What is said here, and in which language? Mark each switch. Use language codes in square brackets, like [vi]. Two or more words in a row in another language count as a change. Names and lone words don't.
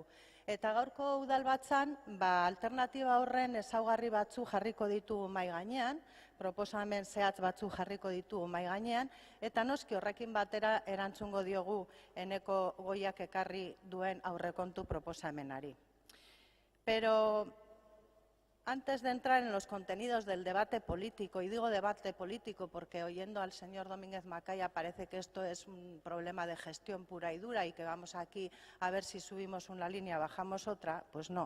[eu] Eta gaurko udalbatzan, alternatiba horren ezaugarri batzu jarriko ditugu mahai gainean, proposamen zehatz batzu jarriko ditugu mahai gainean, eta noski horrekin batera erantzungo diogu Eneko Goiak ekarri duen aurrekontu proposamenari. [es] Pero antes de entrar en los contenidos del debate político, y digo debate político porque oyendo al señor Domínguez Macaya parece que esto es un problema de gestión pura y dura y que vamos aquí a ver si subimos una línea, bajamos otra, pues no.